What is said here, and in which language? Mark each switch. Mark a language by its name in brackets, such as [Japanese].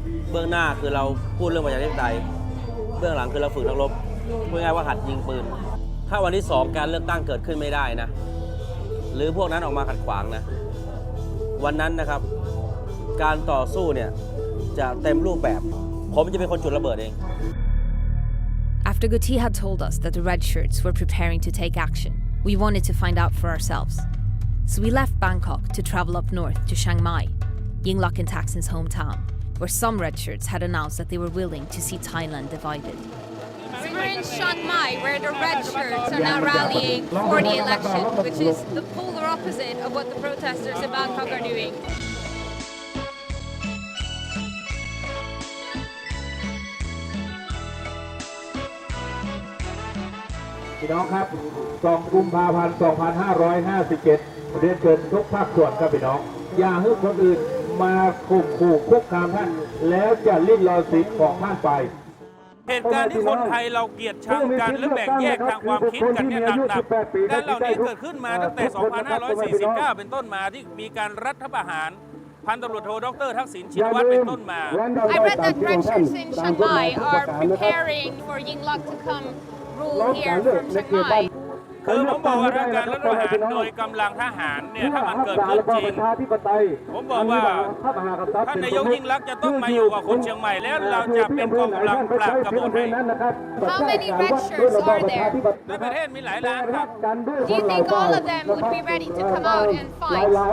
[Thai] เบื้องหน้าคือเราพูดเรื่องประชาธิปไตยเบื้องหลังคือเราฝึกนักรบพูดง่ายว่าหัดยิงปืนถ้าวันที่2การเลือกตั้งเกิดขึ้นไม่ได้นะหรือพวกนั้นออกมาขัดขวางนะวันนั้นนะครับการต่อสู้เนี่ยจะเต็มรูปแบบผมจะเป็นคนจุดระเบิดเอง [English] After Guti had told us that the red shirts were preparing to take action, we wanted to find out for ourselves. So we left Bangkok to travel up north to Chiang Mai, Yingluck and Thaksin's hometown, where some red shirts had announced that they were willing to see Thailand divided. So we're in Chiang Mai, where the red shirts are now rallying for the election, which is the polar opposite of what the protesters in Bangkok are doing. [Thai] พี่น้องครับ2 กุมภาพันธ์ 2557 เรียนเชิญทุกภาคส่วนครับพี่น้องอย่าให้คนอื่นมาข่มขู่คุกคามท่านแล้วจะลิ้นลอสิทธิ์ของท่านไป เหตุการณ์ที่คนไทยเราเกลียดชังกันหรือแบ่งแยกทางความคิดกันเนี่ยหนักการเหล่านี้เกิดขึ้นมาตั้งแต่ 2549 เป็นต้นมาที่มีการรัฐประหารพันตำรวจโทดร. ทักษิณชินวัตรเป็นต้นมา [English] I read that red shirts in Chiang Mai are preparing for Yingluck to come rule here from Chiang Mai. [Thai] คือผมบอกว่าการรัฐประหารโดยกำลังทหารเนี่ยถ้ามันเกิดขึ้นจริงผมบอกว่าท่านนายกยิ่งลักษณ์จะต้องมาอยู่กับคนเชียงใหม่แล้วเราจะเป็นกองกำลังปราบกบฏให้ [English] How many red shirts are there? [Thai] ในประเทศมีหลายล้านครับ [English] Do you think all of them would be ready to come out and fight?